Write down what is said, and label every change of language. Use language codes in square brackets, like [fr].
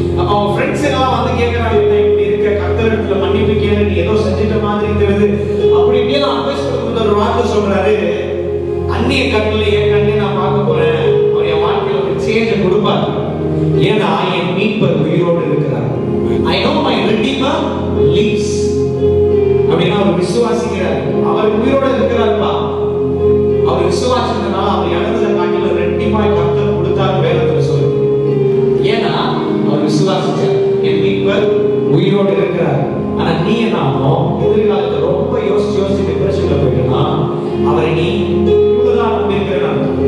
[ta] அப்ப அவங்க ஃப்ரெண்ட்ஸ் எல்லாம் வந்து கேட்கறாங்க, இப்படி இருக்க, கர்த்தர் இடத்துல மன்னிப்பு கேளு, நீ ஏதோ செஞ்சிட்ட மாதிரி தெரியுது அப்படி இப்படியே அட்வைஸ் கொடுத்து ஒரு வார்த்தை சொல்றாரு, அந்நிய கண்ணில் என் கண்ணை நான் பார்க்க போறேன், அவர் என் வாழ்க்கையில ஒரு சேஞ்சை கொடுப்பாரு, ஏன்னா என் மீட்பர் உயிரோடு இருக்கிறார். [en] I know my redeemer lives. [ta] அப்படின்னா அவர் விசுவாசிக்கிறார், அவர் உயிரோடு இருக்கிறார்ப்பா. அவர் விசுவாசிக்கிறதுனால அவர் இழந்ததை காட்டில ரெட்டிப்பாய் கர்த்தர் கொடுத்தார் வேதத்துல சொல்லுது. ஏன்னா அவர் விசுவாசிச்சார், என் மீட்பர் உயிரோடு இருக்கிறார். ஆனா நீ நானும் எதிர்காலத்தை ரொம்ப யோசிச்சு டிப்ரெஷன்ல போயிட்டோம்னா அவரை நீ இவ்வளவுதான் நம்பியிருக்கிறேன்.